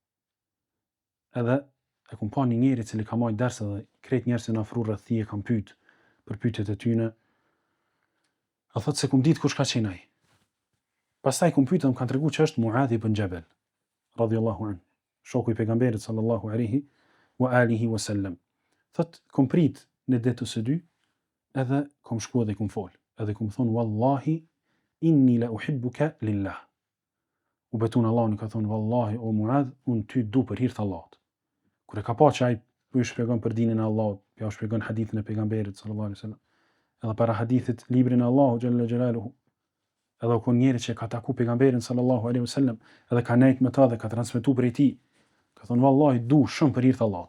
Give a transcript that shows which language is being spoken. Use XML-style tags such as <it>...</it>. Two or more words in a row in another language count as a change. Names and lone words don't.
<sq>Edhe e kum pa një njeri i cili ka marrë ders edhe krejt njerëzit në afru rreth tij e kam pyet për pyetjet e tyne. A thotë se kum ditë kush ka qenë ai. Pastaj kur pyetëm kanë treguar që është Muadh ibn Jabal</sq> <ar>رضي الله عنه,</ar> <sq>shoku i pejgamberit</sq> <ar>صلى الله عليه وآله وسلم.</ar> <sq>Thot kom prit në ditën së dy, edhe kom shkuar dhe kom fol, edhe kom thon</sq> <ar>والله إني لأحبك لله.</ar> <sq>U betun Allahun ka thon wallahi o Muadh, un ty du për hir të Allahut. Kur e ka pa që ai po i shpjegon për dinin e Allahut, ja u shpjegon hadithin e pejgamberit</sq> <ar>صلى الله عليه وسلم,</ar> <sq>edhe para hadithit librin e Allahut xhalla xhelaluhu, edhe ku njëri që ka taku pejgamberin</sq> <ar>صلى الله عليه وسلم,</ar> <sq>edhe ka nejt me ta dhe ka transmetuar prej tij, ka thon wallahi du shumë për hir të Allahut.</sq>